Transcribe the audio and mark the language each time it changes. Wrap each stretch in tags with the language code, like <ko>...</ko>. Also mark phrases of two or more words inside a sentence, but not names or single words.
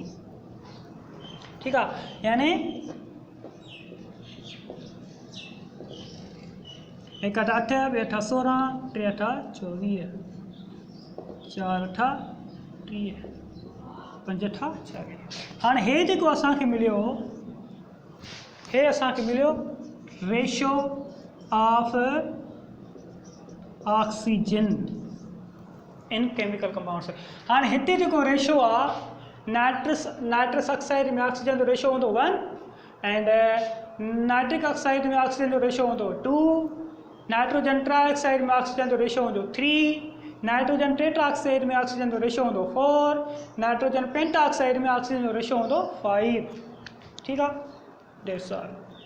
<sd>ठीकु आहे, यानी 1 8 2 8 16 3 8 24 4 8 30 5 8 40। हाणे हे जेको असांखे मिलियो हे असांखे मिलियो</sd> <en>ratio of oxygen in chemical compounds.</en> <sd>हाणे हिते जेको रेशो आहे नाइट्रस ऑक्साइड में ऑक्सीजन जो रेशो होंदो 1 एंड नाइट्रिक ऑक्साइड में ऑक्सीजन जो रेशो होंदो 2, नाइट्रोजन ट्राइऑक्साइड में ऑक्सीजन जो रेशो होंदो 3, नाइट्रोजन टेट्राऑक्साइड में ऑक्सीजन जो रेशो होंदो 4, नाइट्रोजन पेंटाऑक्साइड में ऑक्सीजन जो रेशो होंदो 5। ठीकु आहे,</sd> <en>that's all.</en>